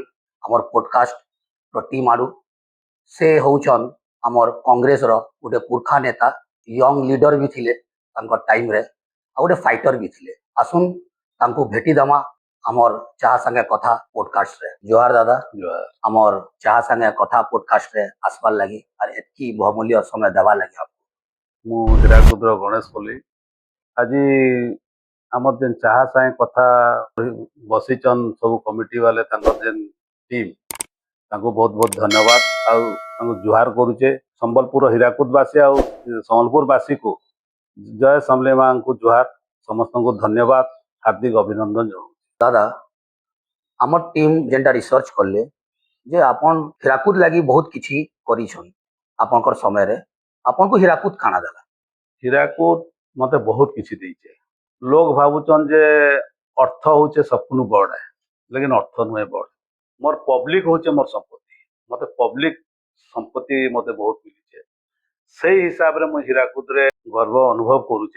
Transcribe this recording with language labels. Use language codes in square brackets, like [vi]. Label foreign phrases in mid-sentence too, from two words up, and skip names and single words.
[or] ଆମର ପଡକାଷ୍ଟ ର ଟିମ ଆଡୁ ସେ ହଉଛନ୍ ଆମର କଂଗ୍ରେସ ର ଗୋଟେ ପୁରଖା ନେତା, [en] young leader [or] ଭି ଥିଲେ ତାଙ୍କର ଟାଇମ ରେ ଆ ଗୋଟେ ଫାଇଟର ଭି ଥିଲେ। ଆସୁନ ତାଙ୍କୁ ଭେଟି ଦମା ଆମର ଚାହ ସଙ୍ଗେ କଥା ପଡକାଷ୍ଟ ରେ। ଜୁହାର ଦାଦା, ଆମର ଚାହ ସଙ୍ଗେ କଥା ପଡକାଷ୍ଟ ରେ ଆସବାର ଲଗି ଆଉର ଏତକି ବହୁମୂଲ୍ୟ ସମୟ ଦେବା ଲଗି ଆପକୁ। ମୁଁ ହୀରାକୁଦର ଗଣେଶ ପଲ୍ଲୀ ଆଜି ଆମର ଯେନ୍ ଚାହା ସାଙ୍ଗେ କଥା ବସିଛନ୍ ସବୁ କମିଟି ବାଲେ ତାଙ୍କର ଯେନ୍ ଟିମ୍ ତାଙ୍କୁ ବହୁତ ବହୁତ ଧନ୍ୟବାଦ ଆଉ ତାଙ୍କୁ ଜୁହାର କରୁଛେ। ସମ୍ବଲପୁର ହୀରାକୁଦବାସୀ ଆଉ ସମ୍ବଲପୁରବାସୀକୁ ଜୟ ସମଲେ ମାଙ୍କୁ ଜୁହାର, ସମସ୍ତଙ୍କୁ ଧନ୍ୟବାଦ, ହାର୍ଦ୍ଦିକ ଅଭିନନ୍ଦନ ଜଣାଉଛି। ଦାଦା ଆମର ଟିମ ଯେନଟା ରିସର୍ଚ କରଲେ ଯେ ଆପନ ହୀରାକୁଦ ଲଗି ବହୁତ କିଛି କରିଛନ ଆପନକର ସମୟ ରେ ଆପନ କୁ ହୀରାକୁଦ ଖାନା ଦେଲା ହୀରାକୁଦ ମତେ ବହୁତ କିଛି ଦେଇଛେ। ଲୋକ ଭାବୁଛନ୍ ଯେ ଅର୍ଥ ହଉଛେ ସବୁନୁ ବଡ଼, ଲେକିନ ଅର୍ଥ ନୁହେଁ ବଡ଼। ମୋର ପବ୍ଲିକ ହଉଛେ ମୋର ସମ୍ପତ୍ତି, ମତେ ପବ୍ଲିକ ସମ୍ପତ୍ତି ମତେ ବହୁତ ମିଳିଛେ। ସେଇ ହିସାବରେ ମୁଁ ହୀରାକୁଦରେ ଗର୍ବ ଅନୁଭବ କରୁଛେ।